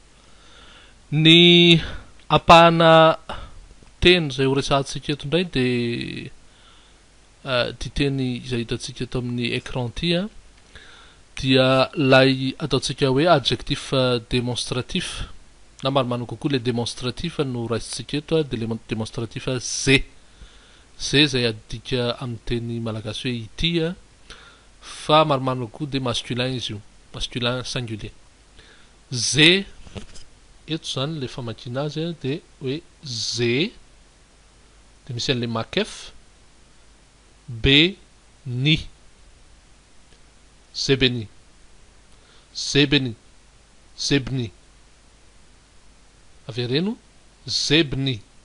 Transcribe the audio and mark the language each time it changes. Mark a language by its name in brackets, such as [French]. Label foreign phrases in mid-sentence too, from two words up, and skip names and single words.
[Malagasy] Ny apahana teny zay ho resahantsika eto indray de ty teny izay hitantsika eto amin'ny écran ty dia lay ataontsika hoe [French] adjectif démonstratif, [Malagasy] na maromano kokoa le démonstratif no raisitsika eto de le démonstratif ze zay adika amin'ny teny malagasy hoe ity fa maromaro koa de masculin izy io, [French] masculin singulier. [Malagasy] Z eto zany le famakina azy de hoe Z de misy an'le makef béni, zebeni, zebeni, zebni, avereno zebni.